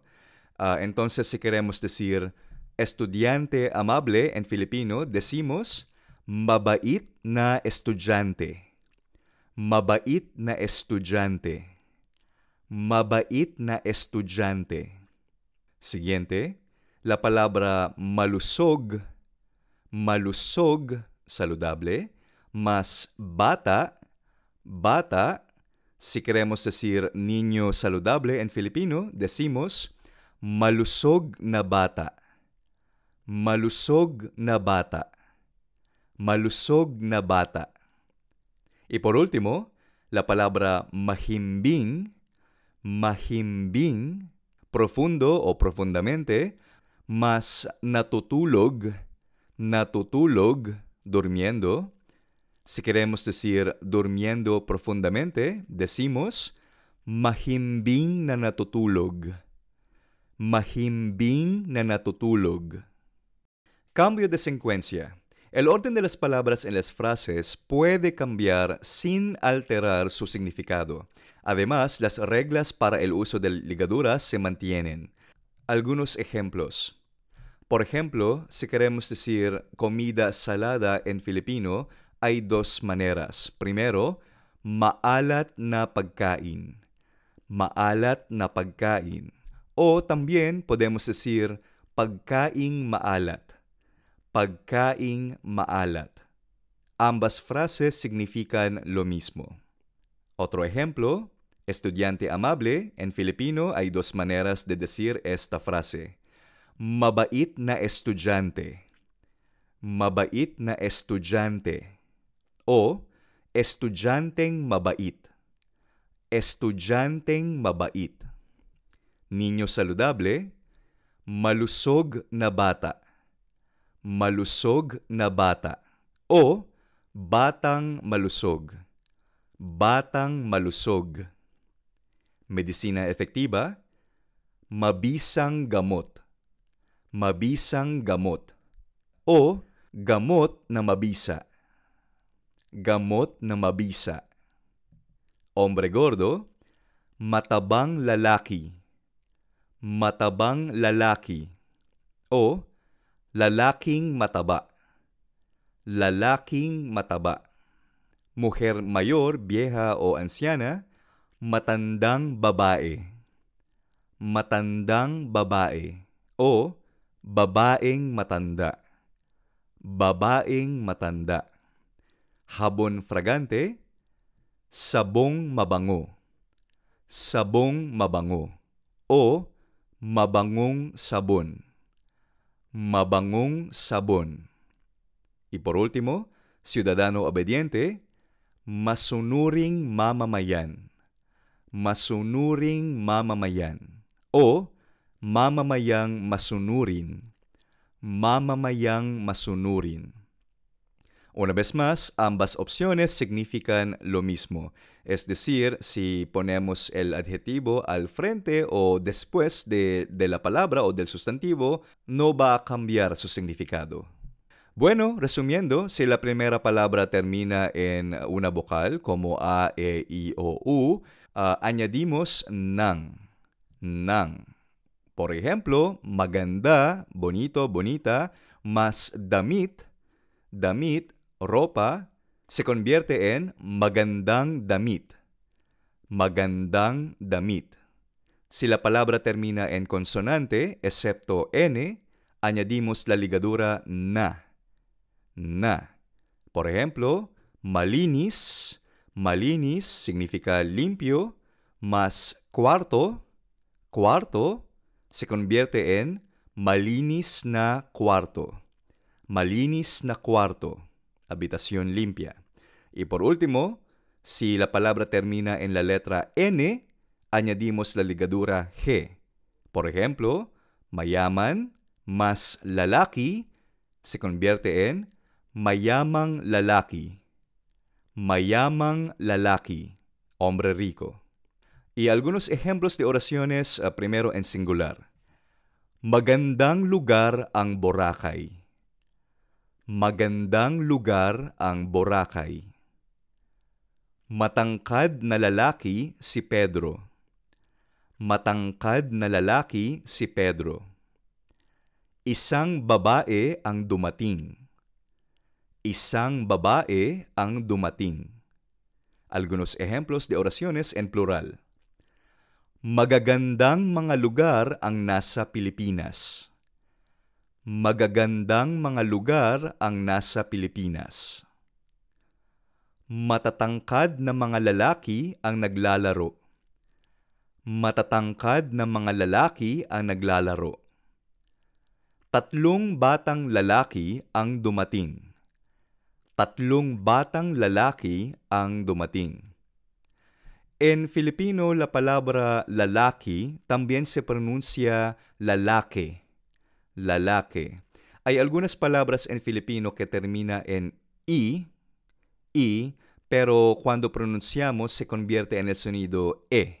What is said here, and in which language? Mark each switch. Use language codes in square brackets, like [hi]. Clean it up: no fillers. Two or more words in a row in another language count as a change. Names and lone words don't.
[es] Entonces, si queremos decir estudiante amable en Filipino, decimos [tl] mabait na estudiante. Mabait na estudiante. Mabait na estudiante. [es] Siguiente, la palabra malusog, saludable, más bata, si queremos decir niño saludable en Filipino, decimos [tl] malusog na bata. Malusog na bata. Malusog na bata. [es] Y por último, la palabra mahimbing, profundo o profundamente, más natutulog, durmiendo. Si queremos decir durmiendo profundamente, decimos [tl] mahimbing na natutulog. Mahimbing na natutulog. [es] Cambio de secuencia. El orden de las palabras en las frases puede cambiar sin alterar su significado. Además, las reglas para el uso de ligaduras se mantienen. Algunos ejemplos. Por ejemplo, si queremos decir comida salada en Filipino, hay dos maneras. Primero, [tl] maalat na pagkain. Maalat na pagkain. [es] O también podemos decir [tl] pagkaing maalat. Pagkaing maalat. [es] Ambas frases significan lo mismo. Otro ejemplo, estudiante amable, en Filipino hay dos maneras de decir esta frase. [tl] Mabait na estudyante. Mabait na estudyante. O estudyanteng mabait. Estudyanteng mabait. [es] Niño saludable, [tl] malusog na bata. Malusog na bata. O batang malusog. Batang malusog. [es] Medisina efektiba, [tl] mabisang gamot. Mabisang gamot. O gamot na mabisa. Gamot na mabisa. [es] Hombre gordo, [tl] matabang lalaki. Matabang lalaki. O lalaking mataba. Lalaking mataba. [es] Mujer mayor, vieja o anciana, [tl] matandang babae. Matandang babae. O babaeng matanda. Babaeng matanda. [es] Habon fragante, [tl] sabong mabango. Sabong mabango. O Mabangong sabon. Mabangong sabon. [es] Y por último, ciudadano obediente, [tl] masunuring mamamayan. Masunuring mamamayan. O mamamayang masunurin. Mamamayang masunurin. [es] Una vez más, ambas opciones significan lo mismo. Es decir, si ponemos el adjetivo al frente o después de la palabra o del sustantivo, no va a cambiar su significado. Bueno, resumiendo, si la primera palabra termina en una vocal como A, E, I o U, añadimos nang. Nang. Por ejemplo, maganda, bonito, bonita, más damit, damit, ropa, se convierte en [tl] magandang damit. Magandang damit. [es] Si la palabra termina en consonante, excepto N, añadimos la ligadura na. Na. Por ejemplo, malinis, malinis significa limpio, más cuarto, cuarto, se convierte en [tl] malinis na cuarto. Malinis na cuarto. [es] Habitación limpia. Y por último, si la palabra termina en la letra N, añadimos la ligadura G. Por ejemplo, mayaman más lalaki se convierte en [tl] mayamang lalaki. Mayamang lalaki, [es] hombre rico. Y algunos ejemplos de oraciones, primero en singular. [tl] Magandang lugar ang Boracay. Magandang lugar ang Boracay. Matangkad na lalaki si Pedro. Matangkad na lalaki si Pedro. Isang babae ang dumating. Isang babae ang dumating. [es] Algunos ejemplos de oraciones en plural. [tl] Magagandang mga lugar ang nasa Pilipinas. Magagandang mga lugar ang nasa Pilipinas. Matatangkad na mga lalaki ang naglalaro. Matatangkad na mga lalaki ang naglalaro. Tatlong batang lalaki ang dumating. Tatlong batang lalaki ang dumating. [es] En Filipino, la palabra lalaki también se pronuncia lalake. Lalake. Hay algunas palabras en Filipino que termina en i, pero cuando pronunciamos se convierte en el sonido e.